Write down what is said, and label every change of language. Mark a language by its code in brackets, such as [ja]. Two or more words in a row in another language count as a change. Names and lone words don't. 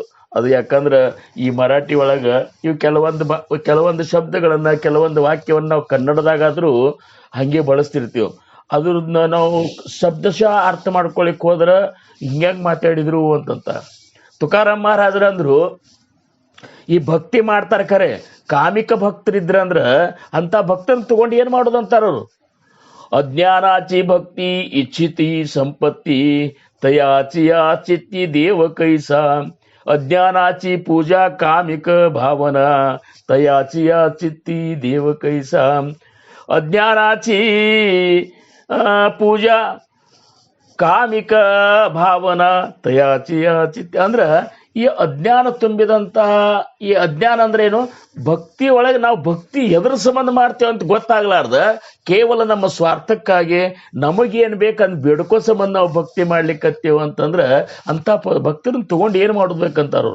[kn] ಅದು ಯಾಕಂದ್ರೆ ಈ ಮರಾಠಿ ಒಳಗ ಇವು ಕೆಲವೊಂದು ಶಬ್ದಗಳನ್ನ, ಕೆಲವೊಂದು ವಾಕ್ಯವನ್ನ ನಾವು ಕನ್ನಡದಾಗಾದ್ರೂ ಹಂಗೆ ಬಳಸ್ತಿರ್ತೀವಿ. ಅದ್ರನ್ನ ನಾವು ಶಬ್ದಶಃ ಅರ್ಥ ಮಾಡ್ಕೊಳಿಕ್ ಹೋದ್ರ ಹಿಂಗ್ಯಾಂಗ್ ಮಾತಾಡಿದ್ರು ಅಂತಂತ. ತುಕಾರಾಮ್ ಮಹಾರಾಜರ ಅಂದ್ರು ಈ ಭಕ್ತಿ ಮಾಡ್ತಾರ ಖರೆ ಕಾಮಿಕ ಭಕ್ತರಿದ್ರಂದ್ರ ಅಂತ ಭಕ್ತನ ತಗೊಂಡು ಏನ್ ಮಾಡೋದಂತಾರವ್ರು. [mr] अज्ञानाची भक्ती इच्छिती संपत्ती तयाची चित्ती देव कैसा अज्ञानाची पूजा कामिक भावना तयाची चित्ती देव कैसा अज्ञानाची पूजा कामिक भावना तयाचिया चित्त. [kn] ಅಂದ್ರ ಈ ಅಜ್ಞಾನ ತುಂಬಿದಂತಹ ಈ ಅಜ್ಞಾನ ಅಂದ್ರೆ ಏನು, ಭಕ್ತಿ ಒಳಗೆ ನಾವು ಭಕ್ತಿ ಎದ್ರ ಸಂಬಂಧ ಮಾಡ್ತೇವೆ ಅಂತ ಗೊತ್ತಾಗ್ಲಾರ್ದ ಕೇವಲ ನಮ್ಮ ಸ್ವಾರ್ಥಕ್ಕಾಗಿ ನಮಗೇನ್ ಬೇಕಂದ್ ಬೇಡ್ಕೋ ಸಂಬಂಧ ನಾವು ಭಕ್ತಿ ಮಾಡ್ಲಿಕ್ಕತ್ತೇವ ಅಂತಂದ್ರ ಅಂತ ಭಕ್ತರನ್ನ ತಗೊಂಡು ಏನ್ ಮಾಡ್ಬೇಕಂತಾರ.